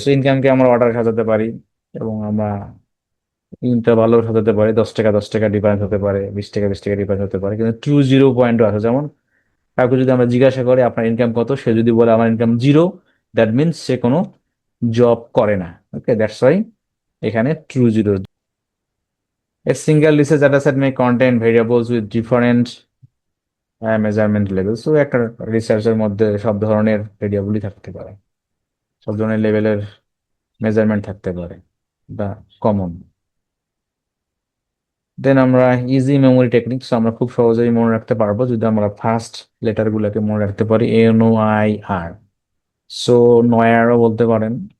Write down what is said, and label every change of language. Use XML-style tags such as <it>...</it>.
<bn>So ইনকামকে আমরা order সাজাতে পারি, এবং আমরা ইন্টারভালও সাজাতে পারি, 10 টাকা 10 টাকা ডিফারেন্স হতে পারে, 20 টাকা 20 টাকা ডিফারেন্স হতে পারে, কিন্তু ট্রু জিরো পয়েন্টও আছে। যেমন কাউকে যদি আমরা জিজ্ঞাসা করি আপনার ইনকাম কত, সে যদি বলে আমার ইনকাম জিরো, দ্যাট মিনস সে কোনো জব করে না।</bn> <en>Okay, that's why এখানে true zero. A single research data set may contain variables with different measurement level.</en> <bn>So একটা রিসার্চের মধ্যে সব ধরনের ভেরিয়েবলই থাকতে পারে, সব ধরনের লেভেলের মেজারমেন্ট থাকতে পারে, বা কমন। দেন আমরা</bn> <en>easy memory techniques,</en> <bn>আমরা খুব সহজেই মনে রাখতে পারবো যদি আমরা ফার্স্ট লেটার গুলাকে মনে রাখতে পারি, NOIR। সো নয়ারও বলতে পারেন,</bn>